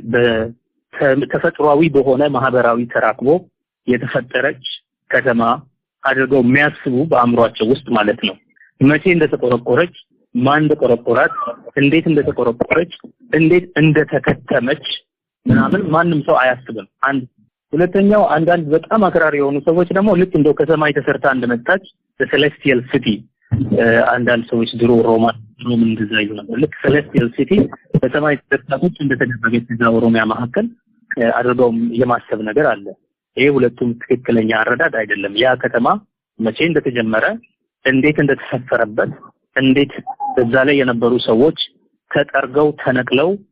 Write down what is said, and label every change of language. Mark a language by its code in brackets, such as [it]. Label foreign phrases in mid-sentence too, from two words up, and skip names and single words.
[am] በተፈጥሯዊ በሆነ ማህበራዊ ተራክቦ የተፈጠረች ከተማ አድርገው የሚያስቡ በአእምሯቸው ውስጥ ማለት ነው መቼ እንደተቆረቆረች ማን እንደቆረቆራት እንዴት እንደተቆረቆረች እንዴት እንደተከተመች ምናምን ማንም ሰው አያስብም አንድ ሁለተኛው አንዳንድ በጣም አክራሪ የሆኑ ሰዎች ደግሞ ልክ እንደው ከሰማይ ተሰርታ እንደመጣች [en] celestial city [am] አንዳንድ ሰዎች ድሮ ሮም እንደዛ ይሉ ነበር ልክ [en] celestial city [am] በሰማይ ተሰርታች እንደተደረገች እዛ ኦሮሚያ መካከል አድርገው የማሰብ ነገር አለ ይሄ ሁለቱም ትክክለኛ አረዳድ አይደለም ያ ከተማ መቼ እንደተጀመረ እንዴት እንደተሰፈረበት እንዴት በዛ ላይ የነበሩ ሰዎች ተጠርገው ተነቅለው